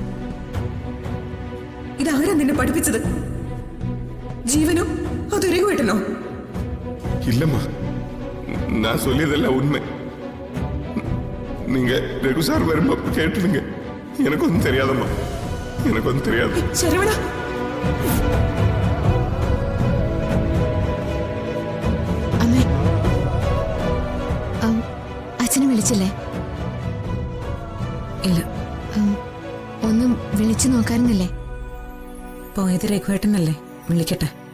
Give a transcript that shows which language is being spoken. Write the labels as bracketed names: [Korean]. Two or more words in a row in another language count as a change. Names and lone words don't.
[Malayalam] ഇതാരാ നിന്നെ പഠിപ്പിച്ചത്? ജീവനോ അതോ രഘുവേട്ടനോ? [Tamil] இல்லம்மா, நான் சொல்லியதெல்லாம் உண்மை. நீங்க ரகு சார் வரும்போது கேட்டுடுங்க. எனக்கு ஒன்றும் தெரியாதம்மா, எனக்கு ஒன்றும் தெரியாது. [Malayalam] ശരവണ, അമ്മേ, അച്ഛനെ വിളിച്ചില്ലേ? ഇല്ല. ഒന്നും വിളിച്ചു നോക്കാറുന്നില്ലേ? പോയത് രഘുവേട്ടനല്ലേ, വിളിക്കട്ടെ.